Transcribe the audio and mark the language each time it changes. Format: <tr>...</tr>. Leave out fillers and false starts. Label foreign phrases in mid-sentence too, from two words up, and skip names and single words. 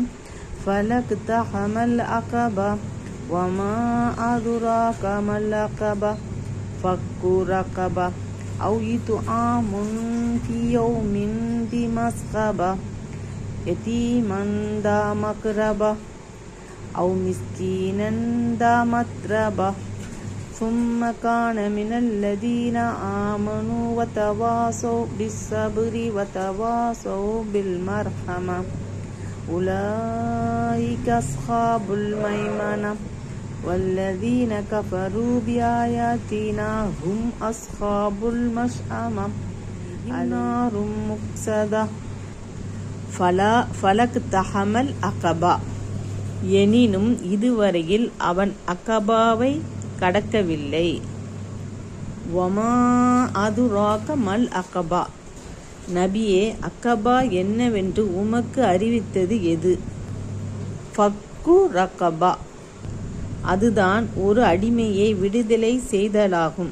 <ar>فلا اقتحم العقبة وما أدراك ما العقبة فك رقبة أو إطعام في يوم ذي مسغبة يتيما ذا مقربة أو مسكينا ذا متربة ثم كان من الذين آمنوا وتواصوا بالصبر وتواصوا بالمرحمة أولئك أصحاب الميمنة والذين كفروا بآياتنا هم أصحاب المشأمة نار مؤصدة فلقتحم العقبة.</ar> <ta>எனினும் இதுவரையில் அவன் அக்கபாவை கடக்கவில்லை.</ta> <ar>وما أدراك ما العقبة,</ar> <ta>நபியே அக்கபா என்னவென்று உமக்கு அறிவித்தது எது?</ta> <ar>فك رقبة,</ar> <ta>அதுதான் ஒரு அடிமையை விடுதலை செய்தலாகும்.</ta>